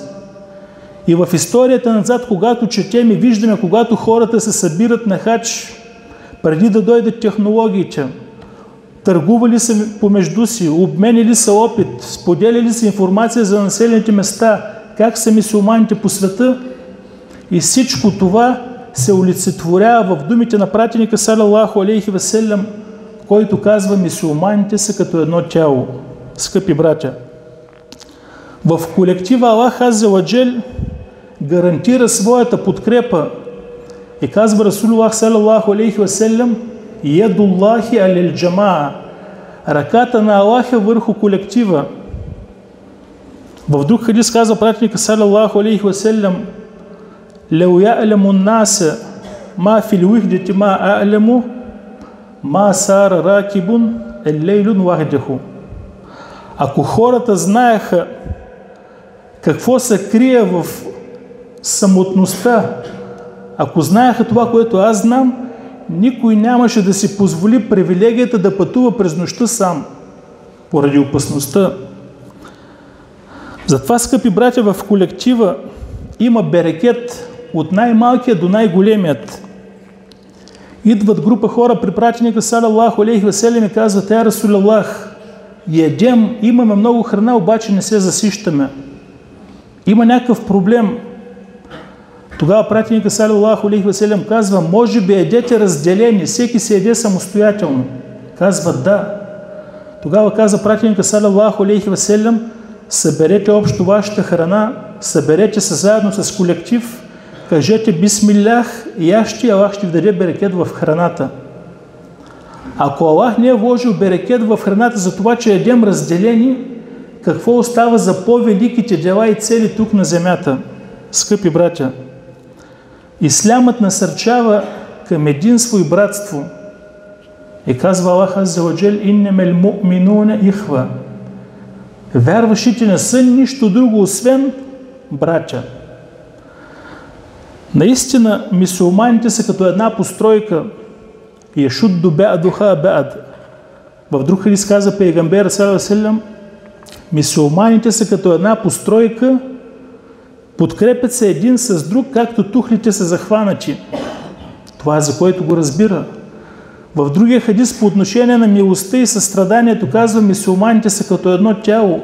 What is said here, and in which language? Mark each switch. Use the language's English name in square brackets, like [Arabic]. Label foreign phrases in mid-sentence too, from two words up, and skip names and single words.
[Bulgarian] И в историята назад, когато четем и виждаме, когато хората се събират на хадж, преди да дойдат технологиите, търгували са помежду си, обменили са опит, споделили са информация за населените места, как са мюсюлманите по света, и всичко това се олицетворява в думите на пратеника [Arabic] صلى الله عليه وسلم, [Bulgarian] който казва: мюсюлманите са като едно тяло. Скъпи братя, в колектива Аллах [Arabic] عز وجل [Bulgarian] гарантира своята подкрепа и казва [Arabic] رسول الله صلى الله عليه وسلم: يد الله على الجماعة. [Bulgarian] Ръката на Аллах е върху колектива. В друг хадис казва пратеника [Arabic] صلى الله عليه وسلم: لو يعلم الناس ما في الوحدة ما أعلم ما سار راكب الليل وحده. [Bulgarian] Ако хората знаеха какво се крие в самотността, ако знаеха това, което аз знам, никой нямаше да си позволи привилегията да пътува през нощта сам, поради опасността. Затова, скъпи братя, в колектива има берекет от най-малкия до най-големият. Идват група хора при пратеника [Arabic] صلى الله عليه وسلم [Bulgarian] и казват: [Arabic] "يا رسول الله, [Bulgarian] едем, имаме много храна, обаче не се засищаме. Има някакъв проблем." Тогава пратеника [Arabic] صلى الله عليه وسلم [Bulgarian] казва: "Може би едете разделени, всеки се еде самостоятелно." Казват: "Да." Тогава каза пратеника [Arabic] صلى الله عليه وسلم: [Bulgarian] "Съберете общо вашата храна, съберете се заедно с колектив, кажете бисмилях и Аллах ще ви даде берекет в храната." Ако Аллах не е вложил берекет в храната за това, че едем разделени, какво остава за по-великите дела и цели тук на земята? Скъпи братя, ислямът насърчава към единство и братство. И казва Аллах [Arabic] عز وجل: "إنما المؤمنون إخوة." [Bulgarian] Вярващите не са нищо друго, освен братя. Наистина, мюсюлманите са като една постройка. [Arabic] يشد بعضها بعضا. [Bulgarian] В друг хадис каза пейгамбер [Arabic] صلى الله عليه وسلم: [Bulgarian] мюсюлманите са като една постройка, подкрепят се един с друг, както тухлите са захванати. Това е за който го разбира. В другия хадис по отношение на милостта и състраданието казва: мюсюлманите са като едно тяло.